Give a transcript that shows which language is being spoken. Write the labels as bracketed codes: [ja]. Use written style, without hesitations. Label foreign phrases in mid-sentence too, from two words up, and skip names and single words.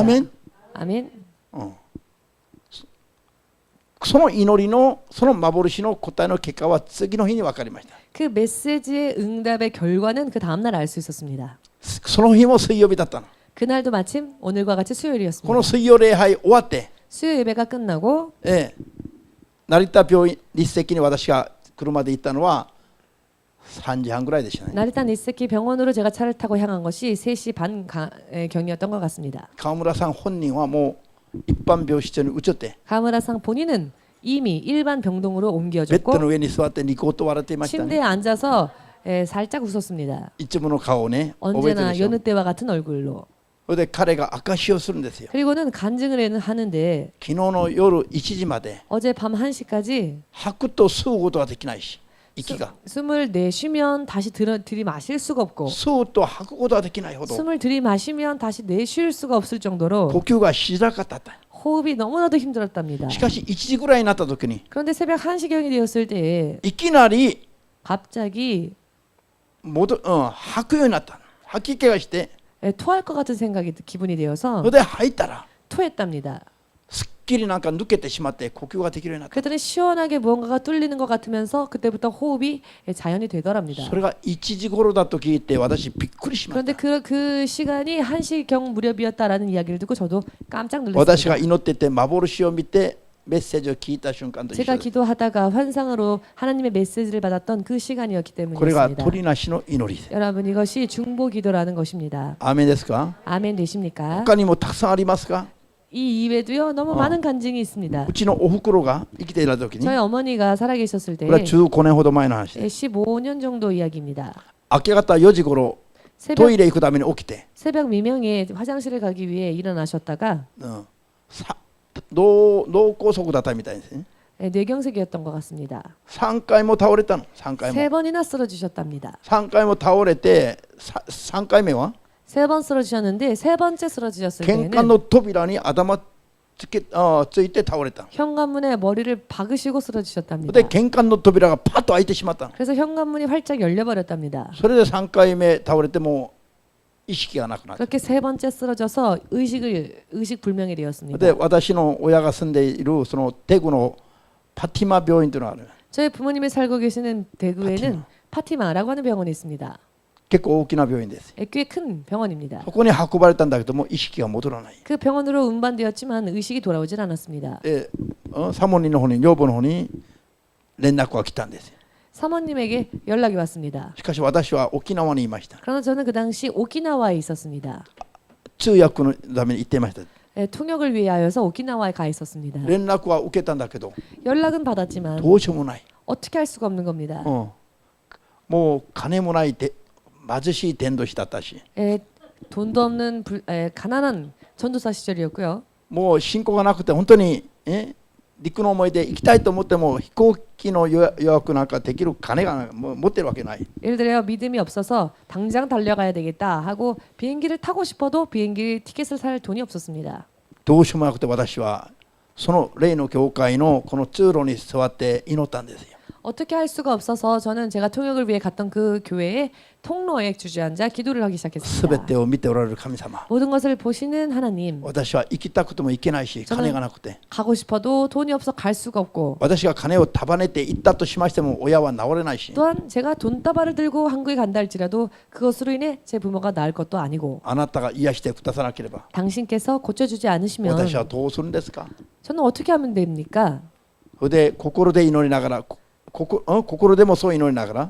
[ko] 아멘. 아멘. [ja] その祈りのその幻の答えの結果は次の日に分かりました。 [ko] 그 메시지의 응답의 결과는 그 다음 날 알 수 있었습니다. [ja] その日も水曜日だったの。 [ko] 그날도 마침 오늘과 같이 [ja] こ [ko] 수요일이었습니다. [ja] の水曜礼拝終わって、 [ko] 수요 예배가 끝나고 [ja] 成田病院日赤に私が車で行ったのは3時半ぐらいでしたね。 [ko] 나리타 니세키 병원으로 제가 차를 타고 향한 것이 3시 반 경이었던 것 같습니다. [ja] 川村さん本人はもう一般病室に移って [ko] 가무라상 본인은 이미 일반 병동으로 [ja] ベッ [ko] 옮겨졌고 [ja] ドの上に座ってニコッと笑っていましたね。 [ko] 침대에 앉아서 살짝 웃었습니다. [ja] いつもの顔をね覚えてる [ko] 언제나 [ja] でしょ。 [ko] 여느 때와 같은 얼굴로. [ja] それで彼が証しをするんですよ。 [ko] 그리고는 간증을 하는데 [ja] 昨日の夜1時まで [ko] 어제 밤 1시까지 [ja] 吐くと吸うことはできないし、息が [ko] 숨을 내쉬면 다시 들이마실 수가 없고 [ja] 吸うと吐くことはできないほど [ko] 숨을 들이마시면 다시 내쉴 수가 없을 정도로 [ja] 呼吸がしづらかった。 [ko] 호흡이 너무나도 힘들었답니다. [ja] しかし1時ぐらいになった時に [ko] 그런데 새벽 1시경이 되었을 때에 [ja] いきなり [ko] 갑자기 [ja] 吐くようになった。吐き気がして、 [ko] 토할 것 같은 생각이 기분이 [ja] そ [ko] 되어서 [ja] れで吐いたら [ko] 토했답니다. [ja] すっきりなんか抜けてしまって呼吸ができるようになった。 [ko] 그랬더니 시원하게 무언가가 뚫리는 것 같으면서 그때부터 호흡이 자연이 되더랍니다. [ja] それが1時頃だと聞いて私びっくりしまし [ko] 그런데 [ja] た。 [ko] 그 시간이 1시경 무렵이었다라는 이야기를 듣고 저도 깜짝 [ja] 私が [ko] 놀랐습니다. [ja] 祈ってて幻を見てメッセージを聞いた瞬間と一 [ko] 제가 [ja] 緒です。 [ko] 기도하다가 환상으로 하나님의 메시지를 받았던 그 시간이었기 [ja] これが [ko] 때문이었습니다. [ja] 鳥なしの祈りです。 [ko] 여러분 이것이 중보 기도라는 것입니다. [ja] アーメンですか。 [ko] 아멘 되십니까? [ja] 他にもたくさんありますか。 [ko] 이 이외에도요 너무 많은 간증이 있습니다. [ja] うちのお袋が生きていた時に、 [ko] 저희 어머니가 살아계셨을 [ja] これは [ko] 때 [ja] 15年ほど前の話で [ko] 15년 정도 이야기입니다. [ja] 明け方4時頃ト [ko] 새벽, [ja] イレ行くために起きて、 [ko] 새벽 미명에 화장실에 가기 위해 일어나셨다가 [ja] 脳梗塞だったみたいですね。 [ko] 뇌경색이었던 것 같습니다. [ja] 3 回も倒れたの。3回も [ko] 세 번이나 쓰러지셨답니다. [ja] 3 回も倒れて、3回目は [ko] 세 번 쓰러지셨는데 세 번째 쓰러지셨을 [ja] 玄関 [ko] 때는 [ja] の扉に頭ついて倒れた。 [ko] 현관문에 머리를 박으시고 쓰러지셨답니다. [ja] で玄関の扉がパッと開いてしまったの。 [ko] 그래서 현관문이 활짝 열려버렸답니다. [ja] それで3回目倒れても意識がなくなった。 [ko] 그렇게 세 번째 쓰러져서 의식 불명이 [ja] で [ko] 되었습니다. [ja] 私の親が住んでいるそのテグのパティマ病院というのがある。 [ko] 저희 부모님이 살고 계시는 대구에는 파티마라고 하는 병원이 있습니다. [ja] 結構大きな病院です。 [ko] 꽤 큰 병원입니다. [ja] そこに運ばれたんだけども意識が戻らない。 [ko] 그 병원으로 운반되었지만 의식이 돌아오질 않았습니다. [ja] で、サモニーの方に女房の方に連絡が来たんですよ。 [ko] 사모님에게 연락이 왔습니다. [ja] しかし私は沖縄にいました。 [ko] 그러나 저는 그 당시 오키나와에 있었습니다. [ja] 通訳のために行っていました。 [ko] 통역을 위하여서 오키나와에 가 있었습니다. [ja] 連絡は受けたんだけど [ko] 연락은 받았지만 [ja] どうしようもない。 [ko] 어떻게 할 수가 없는 겁니다. [ja] もう金もないで貧しい伝道師だったし、 [ko] 돈도 없는 가난한 전도사 시절이었고요. [ja] もう信仰がなくて本当に陸の思いで行きたいと思っても飛行機の予約なんかできる金がもう持ってるわけない。 [ko] 예를 들어 믿음이 없어서 당장 달려가야 되겠다 하고 비행기를 타고 싶어도 비행기 티켓을 살 돈이 없었습니다. [ja] どうしようもなくて私はその例の教会のこの通路に座って祈ったんですよ。 [ko] 어떻게 할 수가 없어서 저는 제가 통역을 위해 갔던 그 교회의 통로에 주저앉아 기도를 하기 [ja] すべ [ko] 시작했습니다. [ja] てを見ておられる神様、 [ko] 모든 것을 보시는 하나님, [ja] 私は行きたくても行けないし金がなくて、 [ko] 가고 싶어도 돈이 없어 갈 수가 없고 [ja] 私が金を束ねて行ったとしましても親は治れないし、 [ko] 또한 제가 돈다발을 들고 한국에 간다 할지라도 그것으로 인해 제 부모가 나을 것도 아니고 [ja] あなたが癒してくださなければ [ko] 당신께서 고쳐주지 않으시면 [ja] 私はどうするんですか。 [ko] 저는 어떻게 하면 됩니까? [ja] それで心で祈りながら心でもそう祈りながら